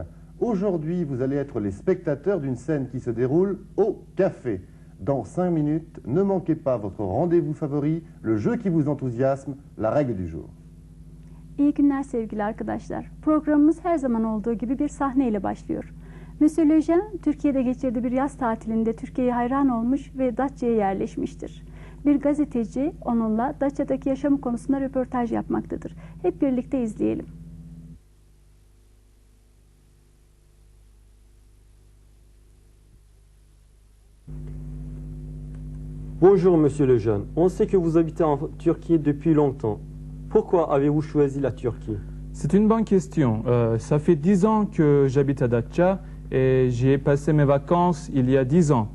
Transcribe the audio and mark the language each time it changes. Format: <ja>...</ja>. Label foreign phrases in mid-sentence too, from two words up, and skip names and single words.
<fr>Aujourd'hui, vous allez être les spectateurs d'une scène qui se déroule au café. Dans 5 minutes, ne manquez pas votre rendez-vous favori, le jeu qui vous enthousiasme, la règle du jour.</fr> <tr>İyi günler sevgili arkadaşlar. Programımız her zaman olduğu gibi bir sahneyle başlıyor. Monsieur Lejeune, Türkiye'de geçirdiği bir yaz tatilinde Türkiye'ye hayran olmuş ve Datça'ya yerleşmiştir. Bir gazeteci onunla Datça'daki yaşamı konusunda röportaj yapmaktadır. Hep birlikte izleyelim.</tr> <fr>Bonjour Monsieur Lejeune, on sait que vous habitez en Turquie depuis longtemps. Pourquoi avez-vous choisi la Turquie? C'est une bonne question. Ça fait 10 ans que j'habite à Datça et j'y ai passé mes vacances il y a 10 ans.</fr>